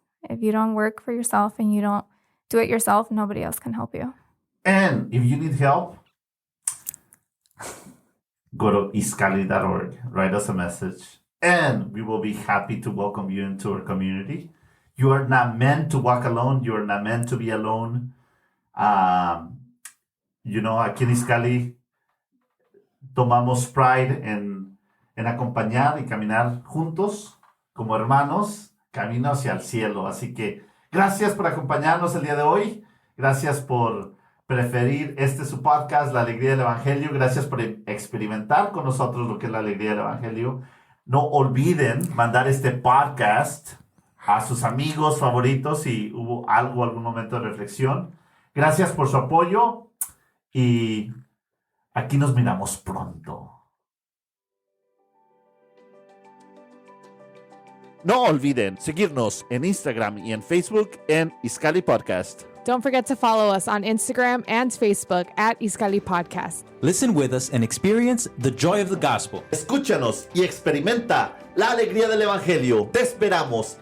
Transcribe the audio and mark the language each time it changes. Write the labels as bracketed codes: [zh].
[en] If you don't work for yourself and you don't do it yourself, nobody else can help you. And if you need help, go to iskali.org, write us a message, and we will be happy to welcome you into our community. You are not meant to walk alone. You are not meant to be alone. [es] Aquí en Iskali tomamos [en] pride [es] en acompañar y caminar juntos como hermanos, camino hacia el cielo. Así que gracias por acompañarnos el día de hoy. Gracias por preferir su podcast, La Alegría del Evangelio. Gracias por experimentar con nosotros lo que es la alegría del Evangelio. No olviden mandar este podcast a sus amigos favoritos si hubo algún momento de reflexión. Gracias por su apoyo y aquí nos miramos pronto. No olviden seguirnos en Instagram y en Facebook en Iskali Podcast. [en] Don't forget to follow us on Instagram and Facebook at Iskali Podcast. Listen with us and experience the joy of the gospel. [es] Escúchanos y experimenta la alegría del Evangelio. Te esperamos.